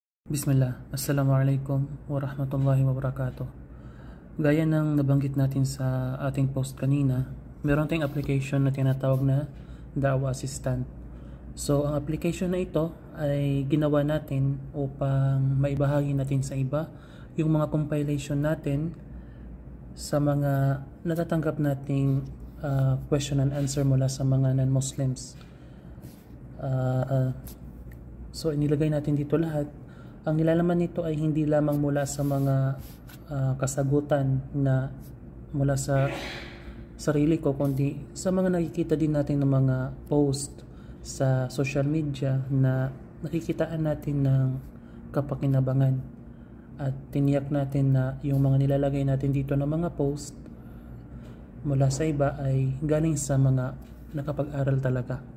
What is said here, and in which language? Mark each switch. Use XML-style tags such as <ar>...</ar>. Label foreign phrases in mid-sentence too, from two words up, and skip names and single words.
<ar>بسم الله، السلام عليكم ورحمة الله وبركاته.</ar> <tl>Gaya ng nabanggit natin sa ating post kanina, meron tayong application na tinatawag na Da'wa Assistant. So, ang application na ito ay ginawa natin upang maibahagi natin sa iba yung mga compilation natin sa mga natatanggap nating</tl> <en>question and answer</en> <tl>mula sa mga non-Muslims. So, inilagay natin dito lahat. Ang nilalaman nito ay hindi lamang mula sa mga kasagutan na mula sa sarili ko, kundi sa mga nakikita din natin ng mga post sa</tl> <en>social media</en> <tl>na nakikitaan natin ng kapakinabangan, at tiniyak natin na yung mga nilalagay natin dito ng mga post mula sa iba ay galing sa mga nakapag-aral talaga.</tl>